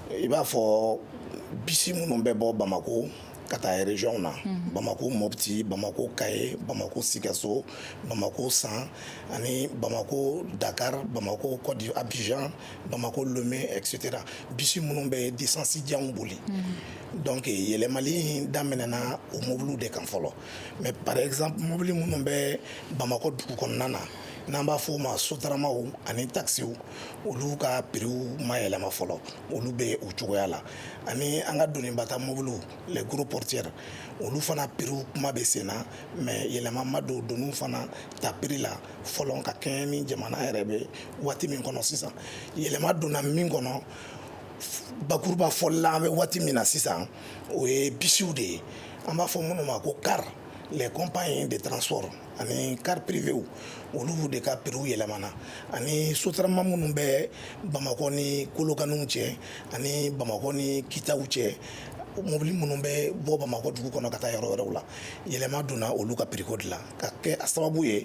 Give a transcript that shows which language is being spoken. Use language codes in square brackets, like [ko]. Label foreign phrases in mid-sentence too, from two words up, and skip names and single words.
[bm] I b'a fɔ bisi minnu bɛ bɔ Bamako ka taa région na Bamako Mopti, Bamako Kaye, Bamako Sikasso, Bamako San ani Bamako Dakar, Bamako Kodi Abidjan, Bamako Lomé etc. Bisi minnu bɛ distance janw boli. Donc yɛlɛmali daminɛna o mobiliw de kan fɔlɔ mais [fr] par exemple [bm] mobili minnu bɛ Bamako dugu kɔnɔna na n'an b'a fɔ o ma sotaramaw ani taxiw olu ka prix ma yɛlɛma fɔlɔ olu bɛ o cogoya la ani an ka donibata mobiliw [fr] les gros portières [bm] olu fana prix kuma bɛ sen na mais yɛlɛma ma don doniw fana ta prix la fɔlɔ ka kɛɲɛ ni jamana yɛrɛ bɛ waati min kɔnɔ sisan yɛlɛma donna min kɔnɔ bakuruba fɔli la an bɛ waati min na sisan o ye bisiw de ye an b'a fɔ minnu ma ko [fr] car les compagnies de transport [bm] ani car privéw olu de ka prix yɛlɛmana ani sotarama minnu bɛ bamakɔ ni kolokaniw cɛ ani bamakɔ ni kitaw cɛ mobili minnu bɛ bɔ bamakɔ dugu kɔnɔ ka taa yɔrɔ wɛrɛw la yɛlɛma donna olu ka prix ko de la ka kɛ a sababu ye